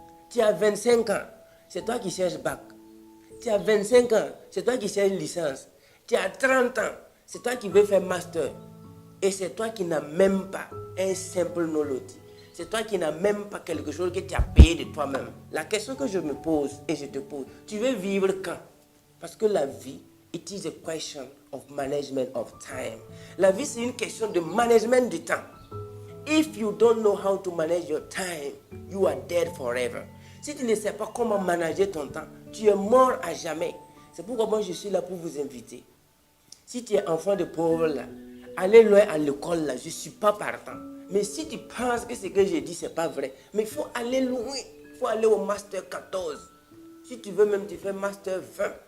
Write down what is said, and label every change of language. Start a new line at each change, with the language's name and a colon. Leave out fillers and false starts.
French: Tu as 25 ans, c'est toi qui cherches bac. Tu as 25 ans, c'est toi qui cherches licence. Tu as 30 ans, c'est toi qui veux faire master. Et c'est toi qui n'as même pas un simple noloti. C'est toi qui n'as même pas quelque chose que tu as payé de toi-même. La question que je me pose et je te pose, tu veux vivre quand? Parce que la vie,
English: it is a question of management of time.
French: La vie, c'est une question de management du temps.
English: If you don't know how to manage your time, you are dead forever.
French: Si tu ne sais pas comment manager ton temps, tu es mort à jamais. C'est pourquoi moi, je suis là pour vous inviter. Si tu es enfant de pauvre, là, allez loin à l'école, là, je ne suis pas partant. Mais si tu penses que ce que je dis, ce n'est pas vrai, mais il faut aller loin. Il faut aller au Master 14. Si tu veux même, tu fais Master 20.